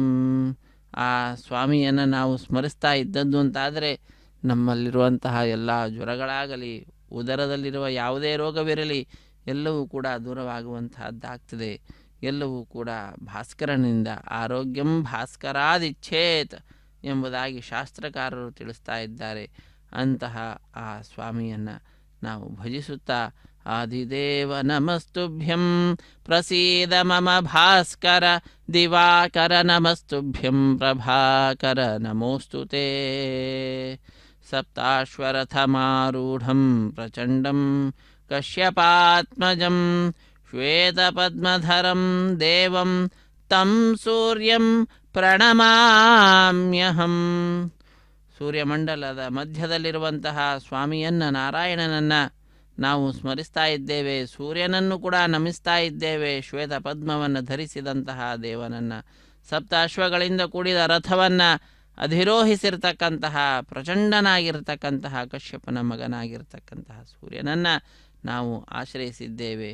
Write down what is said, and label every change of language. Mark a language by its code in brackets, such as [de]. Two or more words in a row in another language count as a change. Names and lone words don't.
[kn] ಆ ಸ್ವಾಮಿಯನ್ನು ನಾವು ಸ್ಮರಿಸ್ತಾ ಇದ್ದದ್ದು ಅಂತಾದರೆ ನಮ್ಮಲ್ಲಿರುವಂತಹ ಎಲ್ಲ ಜ್ವರಗಳಾಗಲಿ, ಉದರದಲ್ಲಿರುವ ಯಾವುದೇ ರೋಗವಿರಲಿ, ಎಲ್ಲವೂ ಕೂಡ ದೂರವಾಗುವಂತಹದ್ದಾಗ್ತದೆ. ಎಲ್ಲವೂ ಕೂಡ ಭಾಸ್ಕರನಿಂದ. [sa] ಆರೋಗ್ಯಂ ಭಾಸ್ಕರಾದಿಚ್ಛೇತ್ [kn] ಎಂಬುದಾಗಿ ಶಾಸ್ತ್ರಕಾರರು ತಿಳಿಸ್ತಾ ಇದ್ದಾರೆ. ಅಂತಹ ಆ ಸ್ವಾಮಿಯನ್ನು ನಾವು ಭಜಿಸುತ್ತಾ [sa] ಆದಿದೇವ ನಮಸ್ತುಭ್ಯಂ ಪ್ರಸೀದ ಮಮ ಭಾಸ್ಕರ ದಿವಾಕರ ನಮಸ್ತುಭ್ಯಂ ಪ್ರಭಾಕರ ನಮೋಸ್ತುತೇ. ಸಪ್ತಾಶ್ವರಥಮಾರೂಢಂ ಪ್ರಚಂಡಂ ಕಶ್ಯಪಾತ್ಮಜಂ ಶ್ವೇತಪದ್ಮಧರಂ ದೇವಂ ತಂ ಸೂರ್ಯಂ ಪ್ರಣಮಾಮ್ಯಹಂ. [kn] ಸೂರ್ಯಮಂಡಲದ ಮಧ್ಯದಲ್ಲಿರುವಂತಹ ಸ್ವಾಮಿಯನ್ನು, ನಾರಾಯಣನನ್ನು ನಾವು ಸ್ಮರಿಸ್ತಾ ಇದ್ದೇವೆ. ಸೂರ್ಯನನ್ನು ಕೂಡ ನಮಿಸ್ತಾ ಇದ್ದೇವೆ. ಶ್ವೇತ ಪದ್ಮವನ್ನು ಧರಿಸಿದಂತಹ ದೇವನನ್ನು, ಸಪ್ತಾಶ್ವಗಳಿಂದ ಕೂಡಿದ ರಥವನ್ನು ಅಧಿರೋಹಿಸಿರ್ತಕ್ಕಂತಹ ಪ್ರಚಂಡನಾಗಿರ್ತಕ್ಕಂತಹ ಕಶ್ಯಪನ ಮಗನಾಗಿರ್ತಕ್ಕಂತಹ ಸೂರ್ಯನನ್ನು ನಾವು ಆಶ್ರಯಿಸಿದ್ದೇವೆ.